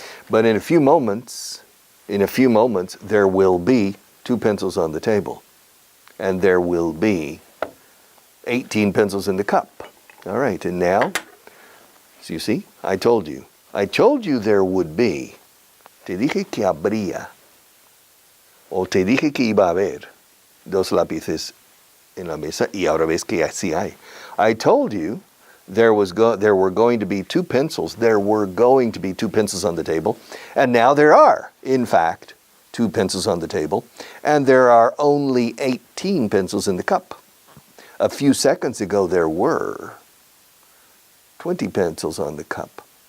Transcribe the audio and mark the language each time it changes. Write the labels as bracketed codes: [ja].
[en] But in a few moments, there will be 2 pencils on the table and there will be 18 pencils in the cup. All right, and now, so you see, I told you there would be. [es] Te dije que habría. O te dije que iba a haber 2 lápices en la mesa y ahora ves que así hay. [en] I told you there were going to be 2 pencils. There were going to be 2 pencils on the table. And now there are, in fact, 2 pencils on the table. And there are only 18 pencils in the cup. A few seconds ago there were 20 pencils on the cup.